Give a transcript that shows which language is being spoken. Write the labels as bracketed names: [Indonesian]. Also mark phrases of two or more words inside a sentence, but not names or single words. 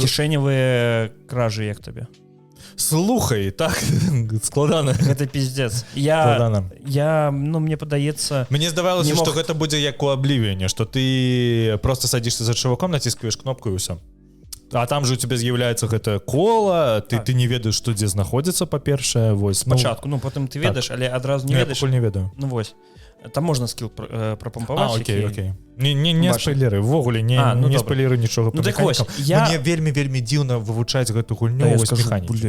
[Belarusian] А кішэневыя кражы як табе? Слухай, так, складана. Гэта пиздец. Мне падаецца... Мне здавалася, што гэта будзе як у Oblivion, што ты просто садзішся за чуваком, націскаеш кнопку і ўсё. А там же [Russian] у тебя [Belarusian] з'яўляецца гэта кола, ты не ведаеш, што дзе знаходзіцца, па-першае, вось. Спачатку, потым ты ведаеш, але адразу не ведаеш. Я пакуль не ведаю. Ну вось. Там можна скіл прапампаваць. Окей. Не спойлеры, ввогуле не спойлеры нічога па механікам. Мне вельмі дзіўна вывучаць гэту гульню вось механікі.